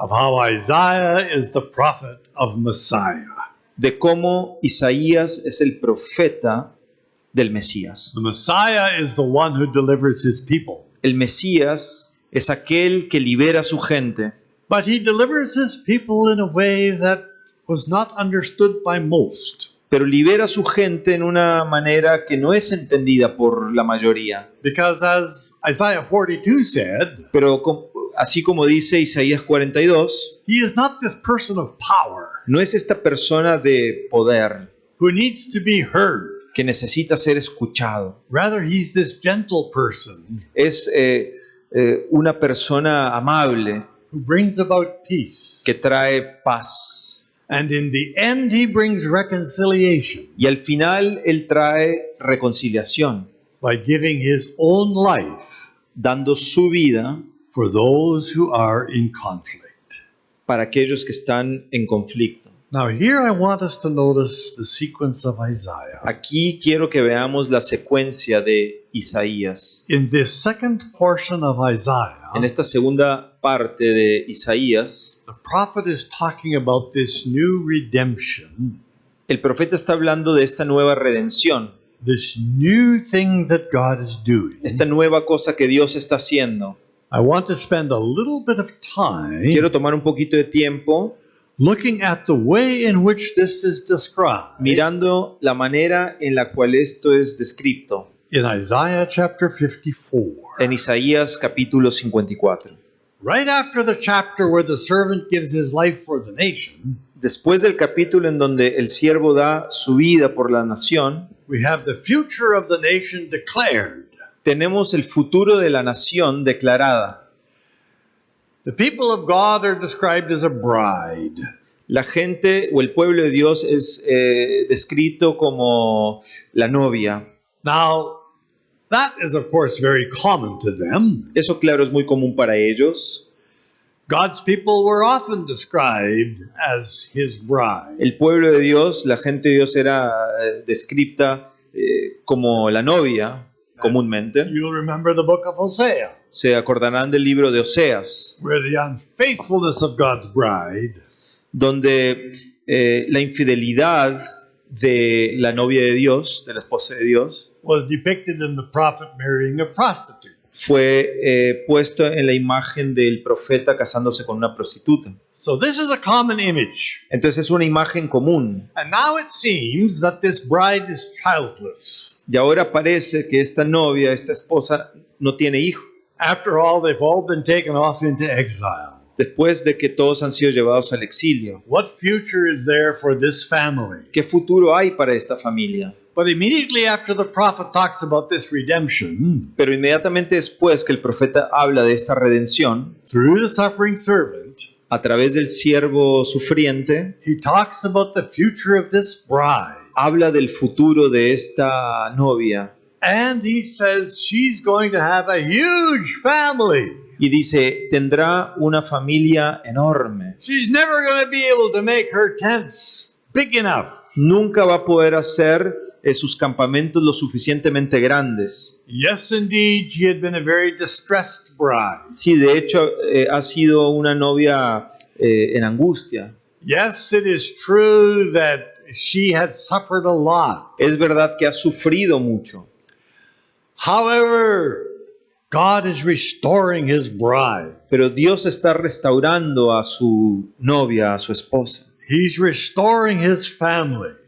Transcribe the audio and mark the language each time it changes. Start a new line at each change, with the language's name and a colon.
English: of how Isaiah is the prophet of Messiah.
Spanish: de cómo Isaías es el profeta del Mesías.
English: The Messiah is the one who delivers his people.
Spanish: El Mesías es aquel que libera a su gente,
English: But he delivers his people in a way that was not understood by most.
Spanish: pero libera a su gente en una manera que no es entendida por la mayoría.
English: Because as Isaiah 42 said,
Spanish: Pero así como dice Isaías 42,
English: he is not this person of power
Spanish: no es esta persona de poder
English: who needs to be heard.
Spanish: que necesita ser escuchado.
English: Rather, he's this gentle person
Spanish: Es una persona amable
English: who brings about peace.
Spanish: que trae paz.
English: And in the end, he brings reconciliation
Spanish: Y al final Él trae reconciliación,
English: by giving his own life
Spanish: dando su vida
English: for those who are in conflict.
Spanish: para aquellos que están en conflicto.
English: Now, here I want us to notice the sequence of Isaiah.
Spanish: Aquí quiero que veamos la secuencia de Isaías.
English: In this second portion of Isaiah,
Spanish: En esta segunda parte de Isaías,
English: the prophet is talking about this new redemption,
Spanish: el profeta está hablando de esta nueva redención,
English: this new thing that God is doing.
Spanish: esta nueva cosa que Dios está haciendo.
English: I want to spend a little bit of time
Spanish: Quiero tomar un poquito de tiempo
English: looking at the way in which this is described
Spanish: mirando la manera en la cual esto es descrito
English: in Isaiah chapter 54.
Spanish: en Isaías capítulo 54.
English: Right after the chapter where the servant gives his life for the nation,
Spanish: Después del capítulo en donde el siervo da su vida por la nación,
English: we have the future of the nation declared.
Spanish: tenemos el futuro de la nación declarada.
English: The people of God are described as a bride.
Spanish: La gente o el pueblo de Dios es descrito como la novia.
English: Now, that is of course very common to them.
Spanish: Eso, claro, es muy común para ellos.
English: God's people were often described as his bride.
Spanish: El pueblo de Dios, la gente de Dios era descrita como la novia comúnmente.
English: You'll remember the book of Hosea,
Spanish: Se acordarán del libro de Oseas,
English: where the unfaithfulness of God's bride
Spanish: donde la infidelidad de la novia de Dios, de la esposa de Dios,
English: was depicted in the prophet marrying a prostitute.
Spanish: fue puesto en la imagen del profeta casándose con una prostituta.
English: So this is a common image.
Spanish: Entonces es una imagen común.
English: And now it seems that this bride is childless.
Spanish: Y ahora parece que esta novia, esta esposa, no tiene hijo.
English: After all, they've all been taken off into exile.
Spanish: Después de que todos han sido llevados al exilio.
English: What future is there for this family?
Spanish: ¿Qué futuro hay para esta familia?
English: But immediately after the prophet talks about this redemption,
Spanish: Pero inmediatamente después que el profeta habla de esta redención,
English: through the suffering servant,
Spanish: a través del siervo sufriente,
English: he talks about the future of this bride.
Spanish: habla del futuro de esta novia.
English: And he says she's going to have a huge family.
Spanish: Y dice, tendrá una familia enorme.
English: She's never going to be able to make her tents big enough.
Spanish: Nunca va a poder hacer sus campamentos lo suficientemente grandes.
English: Yes, indeed, she had been a very distressed bride.
Spanish: Sí, de hecho, ha sido una novia en angustia.
English: Yes, it is true that she had suffered a lot.
Spanish: Es verdad que ha sufrido mucho.
English: However, God is restoring his bride.
Spanish: Pero Dios está restaurando a su novia, a su esposa.
English: He's restoring his family.